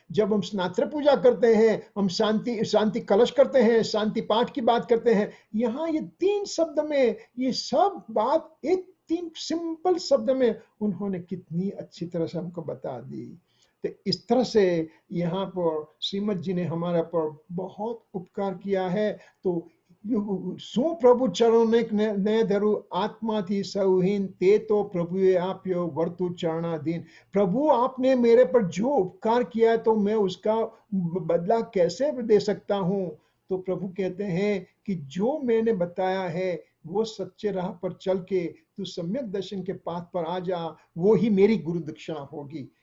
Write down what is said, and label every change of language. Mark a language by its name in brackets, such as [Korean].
[Hindi] जब हम स्नात्र पूजा करते हैं, हम शांति कलश करते हैं, शांति पाठ की बात करते हैं। यहाँ ये 3 शब्द में ये सब बात एक 3 सिंपल शब्द में उन्होंने कितनी अच्छी तरह से हमको बता दी। तो इस तरह से यहाँ पर श्रीमद जी ने हमारा पर बहुत उपकार किया है। [Gujarati] तो શું પ્રભુ ચરણને ને ધરું આત્માથી સૌહીન તે તો પ્રભુએ આપ્યો વર્તુ ચરણાધીન। [Hindi] प्रभु आपने मेरे पर जो उपकार किया है तो मैं उसका बदला कैसे दे सकता हूँ? तो प्रभु कहते हैं कि जो मैंने बताया है वो सच्चे राह पर चल के तू सम्यक दर्शन के पाथ पर आ जा, वो ही मेरी गुरु दक्षिणा होगी।